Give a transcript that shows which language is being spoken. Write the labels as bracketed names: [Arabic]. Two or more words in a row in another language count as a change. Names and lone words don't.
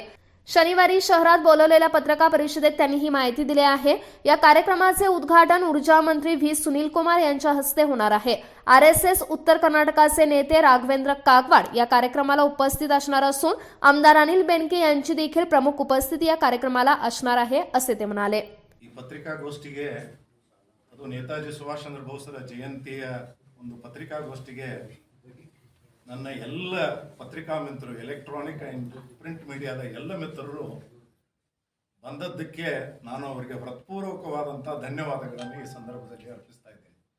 [Marathi] शनिवारी शहरात बोलवलेल्या पत्रकार परिषदेत त्यांनी ही माहिती दिली आहे. या कार्यक्रमाचे उद्घाटन ऊर्जा मंत्री व्ही सुनील कुमार यांच्या हस्ते होणार आहे. RSS उत्तर कर्नाटकाचे नेते राघवेंद्र कागवाड या कार्यक्रमाला उपस्थित असणार असून आमदार अनिल बेनके यांची देखील प्रमुख उपस्थिती या कार्यक्रमाला असणार आहे असे ते म्हणाले. [Kannada] ಈ ಪತ್ರಿಕಾಗೋಷ್ಠಿಗೆ ಅದು ನೇತಾಜಿ ಸುಭಾಷ್ ಚಂದ್ರ ಬೋಸರ ಜಯಂತಿಯ ಒಂದು ಪತ್ರಿಕಾಗೋಷ್ಠಿಗೆ ನನ್ನ ಎಲ್ಲ ಪತ್ರಿಕಾ ಮಿತ್ರರು, [English] electronic and print [Kannada] ಮೀಡಿಯಾದ ಎಲ್ಲ ಮಿತ್ರರು ಬಂದದ್ದಕ್ಕೆ ನಾನು ಅವರಿಗೆ ಹೃತ್ಪೂರ್ವಕವಾದಂಥ ಧನ್ಯವಾದಗಳನ್ನು ಈ ಸಂದರ್ಭದಲ್ಲಿ ಅರ್ಪಿಸ್ತಾ ಇದ್ದೇನೆ.